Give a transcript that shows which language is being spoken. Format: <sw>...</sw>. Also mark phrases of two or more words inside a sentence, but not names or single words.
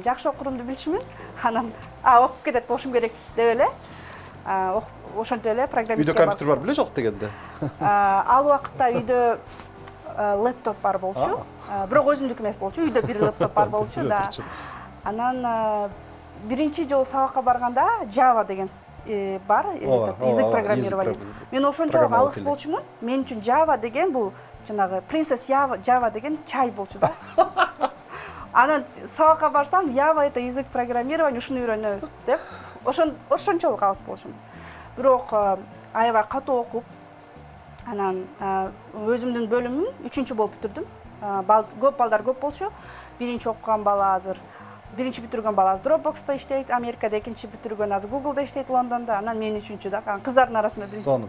<ky>Жакшы окурумду билчүмүн. Анан окуп кетет болушум керек деп эле ошентип эле программист. Үйдө компьютер бар беле жок дегенде? Ал убакытта үйдө лэптоп бар болчу. Бирок өзүмдүкү эмес болчу, үйдө бир лэптоп бар болчу да. Анан биринчи жолу сабакка барганда Java деген бар,</ky> <ru>язык программирования.</ru> <ky>Мен ошончолук алыс болчумун. Мен үчүн Java деген бул жанагы Princess Java деген чай болчу да. Анан сабакка барсам,</ky> <ru>Java это язык программирования,</ru> <ky>ушуну үйрөнөбүз деп. Ошончолук алыс болчумун. Бирок аябай катуу окуп, анан өзүмдүн бөлүмүм 3-чү болуп бүтүрдүм. Көп балдар көп болчу. Биринчи окуган бала азыр биринчи бүтүргөн бала азыр Dropbox'та иштейт, Америкада, экинчи бүтүргөн азыр Google'да иштейт, Лондондо, анан мен 3-чү да, кыздардын арасында биринчи.</ky>